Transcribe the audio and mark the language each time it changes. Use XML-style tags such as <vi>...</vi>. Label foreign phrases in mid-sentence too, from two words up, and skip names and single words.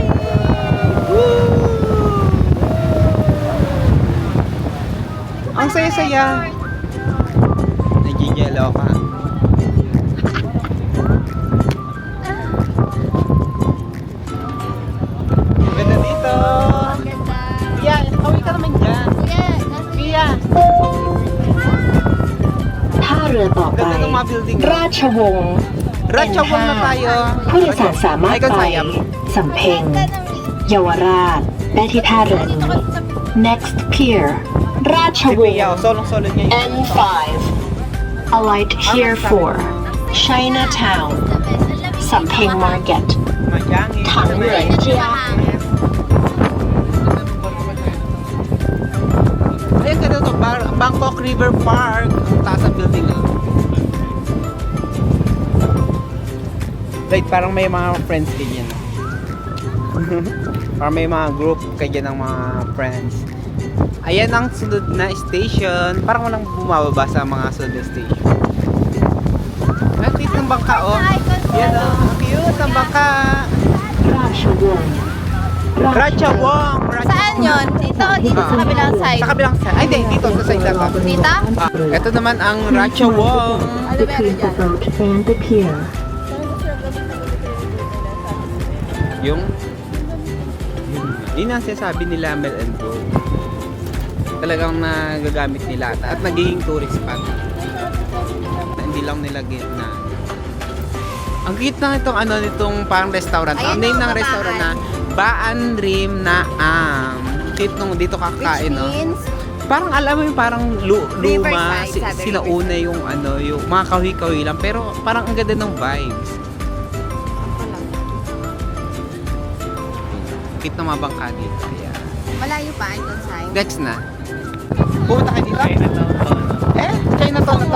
<tl>Woo! Ang saya-saya. Nagigelo ka. Ganda dito. Pia, kawin ka naman dyan. Pia.</tl> <th>ท่าเรือต่อไป</th> <tl>Ganda ng mga building.</tl> <th>ราชวงศ์</th> <tl>Ratchawang na tayo.</tl> <th>ผู้โดยสารสามารถ</th> <tl>Ay,</tl> <th>ไป</th> <tl>Sayam.</tl> <th>สำเพ็งเยาวราชได้ที่ท่าเรือนี้</th> <en>Next Pier</en> <th>ราช</th> <tl>Si</tl> <th>วง</th> <tl>Pia,</tl> <th>ศ์</th> <tl>solong-solo niya yun.</tl> <en>N5 Alight here for Chinatown สำเพ็ง Market</en> <tl>Mayangin.</tl> <th>ถังเหลืองเจีย</th> <tl>Ayun, ganda to. Bangkok River Park. Ang taas ang building. Right, parang may mga friends din yan. Parang may mga group kayo ng mga friends. Ayan ang sunod na station. Parang walang bumababa sa mga sunod na station. Ang cute ng bangka, oh. Yan, oh. Ang cute ng bangka.</tl> <th>ราชวงศ์</th> <tl>Ratchawang. Saan yun? Dito o dito sa kabilang side? Sa kabilang side. Ay, di. Dito sa side na to. Dito? Ito naman ang Ratchawang.</tl> <en>Between the boat and the pier</en> <tl>Yung yun ang sinasabi nila Mel and Bro. Talagang nagagamit nila at nagiging tourist spot. Hindi hindi lang nila gitna. Ang cute na itong ano nitong parang restaurant. Ang Ayan, name oh, ng Baan. restaurant na Baan Rim Naam. Cute nung dito kakain, no?</tl> <en>Which means,</en> <tl>Parang alam mo yung parang luma, Riverside, sabi, sinauna yung ano, yung mga kahoy-kahoy lang. Pero parang ang ganda ng vibes. Cute na mga bangka dito. Ayan. malayo pa, Icon Sign. Next na. Pumunta kayo dito? Chinatown na to?</tl>